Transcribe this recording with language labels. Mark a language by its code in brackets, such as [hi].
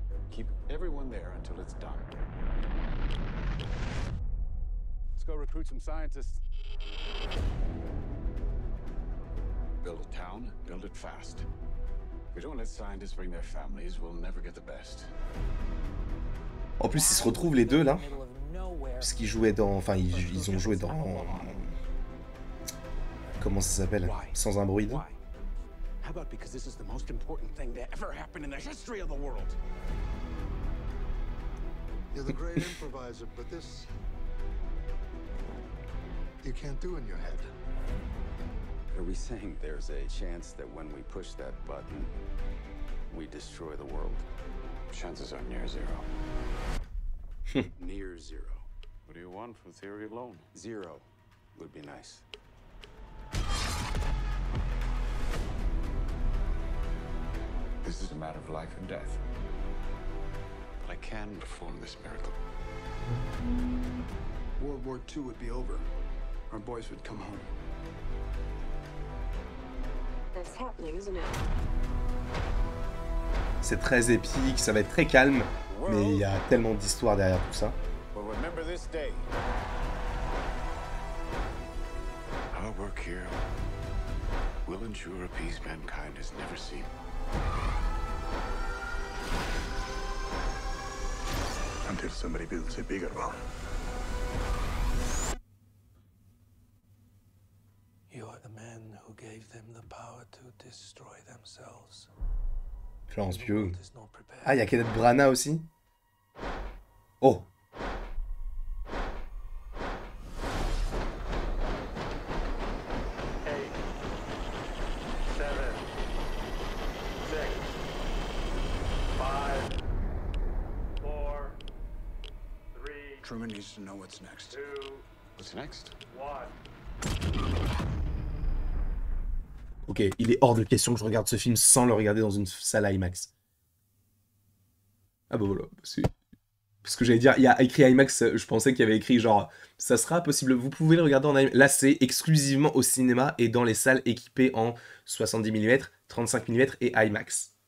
[en] Keep everyone there until it's done. Let's go recruit some scientists. Build a town, build it fast. If we don't let scientists bring their families, we'll never get the best. [fr] En plus, ils se retrouvent les deux là, puisqu'ils jouaient dans, enfin, ils ont joué dans, comment ça s'appelle, Sans un bruit. [en] How about because this is the most important thing that ever happened in the history of the world? You're the great improviser, but this you can't do in your head. Are we saying there's a chance that when we push that button, we destroy the world? Chances are near zero. Near zero. What do you want from theory alone? Zero would be nice. This is a matter of life and death. But I can perform this miracle. World War II would be over. Our boys would come home. That's happening, isn't it? [fr] C'est très épique, ça va être très calme, mais il y a tellement d'histoires derrière tout ça. [en] Well, remember this day. Our work here will ensure a peace mankind has never seen. Until somebody builds a bigger one. You are the man who gave them the power to destroy themselves. Florence Pugh. [fr] Ah, il y a Kenneth Branagh aussi. Oh. [en] Truman needs to know what's next. What's next? [fr] Ok, il est hors de question que je regarde ce film sans le regarder dans une salle IMAX. Ah bah voilà, c'est... Parce que j'allais dire, il y a écrit IMAX, je pensais qu'il y avait écrit genre, ça sera possible, vous pouvez le regarder en IMAX. Là, c'est exclusivement au cinéma et dans les salles équipées en 70 mm, 35 mm et IMAX.